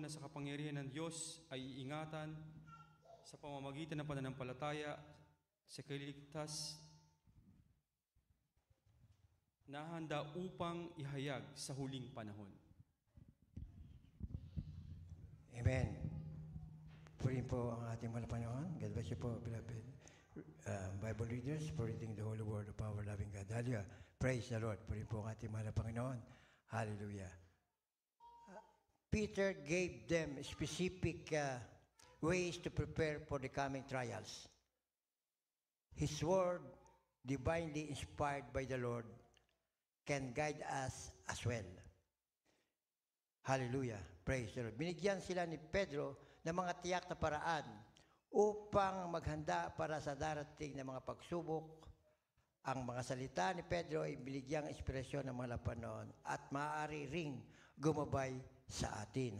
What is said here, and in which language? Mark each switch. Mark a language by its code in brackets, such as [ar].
[tl] Na sa kapangyarihan ng Diyos ay iingatan sa pamamagitan ng pananampalataya sa kaliligtas na handa upang ihayag sa huling panahon. Amen. Purihin po ang ating mga panahon. [en] God bless you po, beloved Bible readers, for reading the holy word of our loving God. Hallelujah. Praise the Lord. [tl] Purihin po ang ating mga Panginoon. [en] Hallelujah. Peter gave them specific ways to prepare for the coming trials. His word, divinely inspired by the Lord, can guide us as well. Hallelujah. Praise the Lord. [tl] Binigyan sila ni Pedro ng mga tiyak na paraan upang maghanda para sa darating na mga pagsubok. Ang mga salita ni Pedro ay binigyang inspirasyon ng mga lapanon at maaari ring gumabay sa atin.